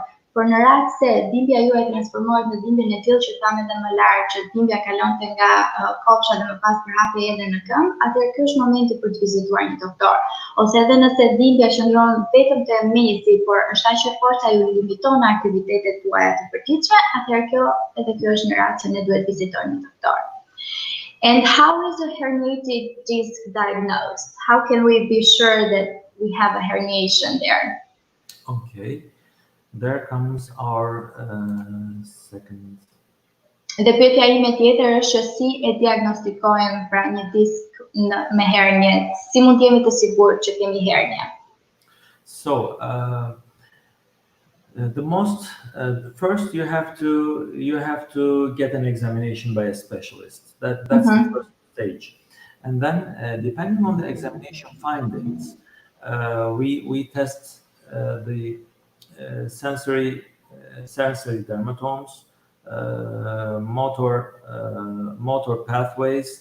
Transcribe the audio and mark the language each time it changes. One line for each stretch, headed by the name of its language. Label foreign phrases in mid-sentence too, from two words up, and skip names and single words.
Albanian: Por në rast se dhimbja juaj transformohet në dhimbjen e tillë që thamë edhe më lart, që dhimbja kalonte nga kopsha dhe më pas përhapej edhe në këmbë, atëherë ky është momenti për të vizituar një doktor. Ose edhe nëse dhimbja qëndron vetëm te mezi, por është aq e fortë ju limiton aktivitetet tuaja të përditshme, atëherë kjo është një rast që ne duhet vizitojmë një doktor.
English: And how is a herniated disc diagnosed? How can we be sure that we have a herniation there? Okay, there comes our second.
Albanian: Dhe pyetja ime tjetër është si e diagnostikojmë pra një disk me hernie, si mund të jemi të sigurt që kemi hernie?
English: So, the most first you have to get an examination by a specialist. That's the first stage, and then depending on the examination findings, we test the sensory dermatomes, motor pathways.